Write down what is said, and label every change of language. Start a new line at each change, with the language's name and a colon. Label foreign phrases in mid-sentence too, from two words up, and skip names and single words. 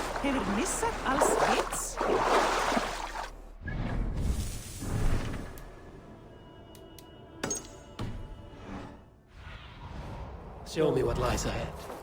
Icelandic: hefur missat alls vits?
English: Show me what lies ahead.